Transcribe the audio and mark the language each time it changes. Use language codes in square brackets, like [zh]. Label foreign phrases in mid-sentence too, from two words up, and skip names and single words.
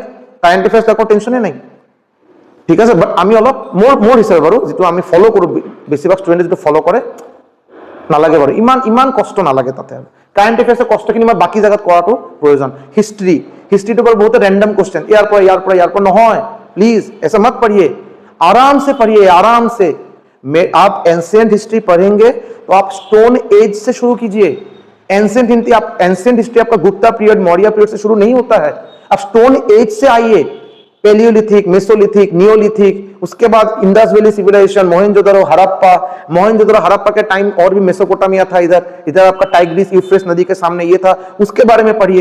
[en] current affairs [as] একো টেনশ্যনেই নাই, ঠিক আছে। বাট আমি অলপ মোৰ হিচাপে বাৰু যিটো আমি ফ'ল' কৰোঁ, বেছিভাগ ষ্টুডেণ্টে যিটো ফ'ল' কৰে, নালাগে বাৰু ইমান কষ্ট নালাগে তাতে। আৰু [en] current affairs [as] কষ্টখিনি মই বাকী জেগাত কৰাটো প্ৰয়োজন। হিষ্ট্ৰীটো বাৰু বহুতে [en] random question, [as] ইয়াৰ পৰা নহয়। [hi] प्लीज ऐसा मत पढ़िए, आराम से पढ़िए, आराम से। आप [en] ancient history [hi] पढ़ेंगे तो आप [en] stone age [hi] से शुरू कीजिए। [en] ancient history [hi] आपका गुप्ता पीरियड, मौर्य पीरियड से शुरू नहीं होता है, आप [en] stone age [hi] से आइए। पेलियोलिथिक, मेसोलिथिक, नियोलिथिक, उसके बाद इंडस वैली सिविलाइजेशन, मोहनजोदड़ो, हड़प्पा के टाइम और भी मेसोपोटामिया था, इधर आपका टाइग्रिस यूफ्रेटिस नदी के सामने ये था, उसके बारे में पढ़िए।